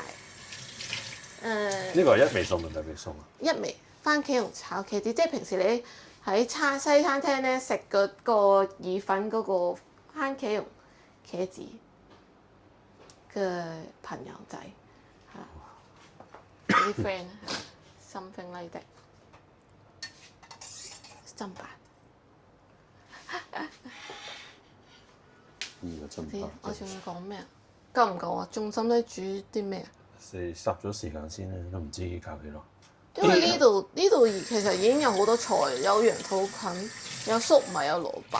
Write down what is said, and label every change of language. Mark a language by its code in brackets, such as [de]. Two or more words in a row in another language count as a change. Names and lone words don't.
[yue] 呢個係一味餸定係味餸啊？一味番茄蓉炒茄子，即係平時你喺西餐廳咧食嗰個意粉嗰個番茄蓉茄子嘅朋友仔，係啲 [en] friend something like that， [yue] 砧板。我仲要講咩啊？夠唔夠啊？仲使唔使煮啲咩啊？你霎咗時間先咧，都唔知搞幾耐。因為呢度其實已經有好多菜，有羊肚菌，有粟米，有蘿蔔。